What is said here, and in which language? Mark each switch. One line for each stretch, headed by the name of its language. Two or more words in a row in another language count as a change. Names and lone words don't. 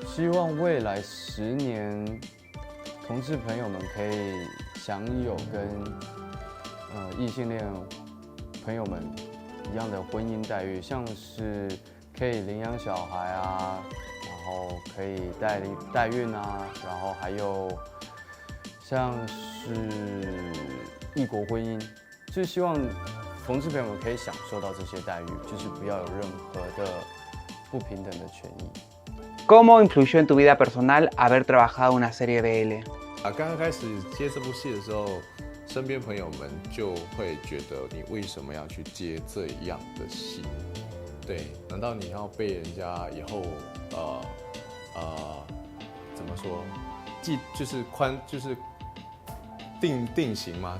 Chinese: 希望未来10年，同志朋友们可以享有跟异性恋朋友们一样的婚姻待遇，像是可以领养小孩啊，然后可以代孕啊，然后还有像是异国婚姻，就是希望同志朋友们可以享受到这些待遇，就是不要有任何的不平等的权益。
Spanish: ¿Cómo influyó en tu vida personal haber trabajado una serie BL?
Chinese: 刚刚开始接这部戏的时候，身边朋友们就会觉得你为什么要去接这样的戏？对，难道你要被人家以后怎么说？就是定型吗？